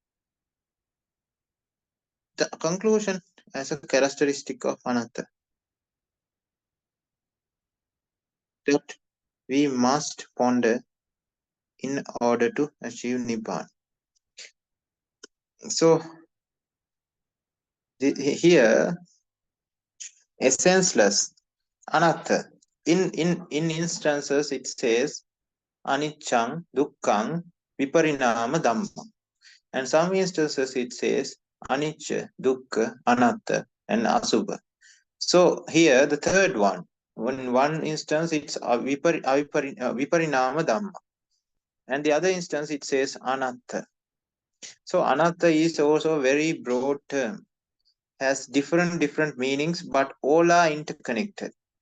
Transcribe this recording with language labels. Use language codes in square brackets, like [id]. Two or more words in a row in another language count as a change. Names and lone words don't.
[en] The conclusion as a characteristic of anatta that we must ponder in order to achieve Nibbana. So here, essenceless, anatta. In instances, it says [pi] aniccang, dukkang, viparinama dhamma. [en] And some instances it says [pi] anicca, dukkha, anatta, [en] and asubha. So here the third one, in one instance it's [pi] viparinama dhamma, [en] and the other instance it says anatta. So anatta is also a very broad term, has different meanings, but all are interconnected.